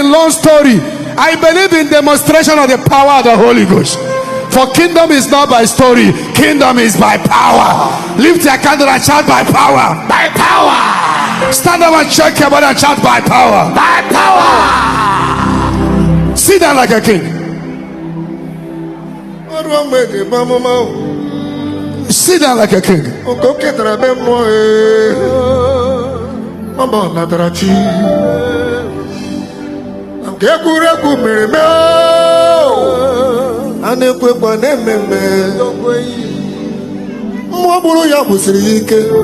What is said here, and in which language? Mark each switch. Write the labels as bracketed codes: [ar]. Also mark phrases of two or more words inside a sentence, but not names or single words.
[en] In long story, I believe in demonstration of the power of the Holy Ghost. For kingdom is not by story, kingdom is by power. Lift your candle and shout, "By power." By power. Stand up and shake your body and shout, "By power." By power. Sit down like a king. [ig] Ọrụ ọma eji bụ amụma o. [en] Sit down like a king. [ig] Nke o ketara be mmụọ, ee. Ọ bụ ọnatara chi. Nke egwuregwu mere mee o. A na-ekwu ekwu, a na-eme eme. Mmụọ gburu ya gbusiri ya ike.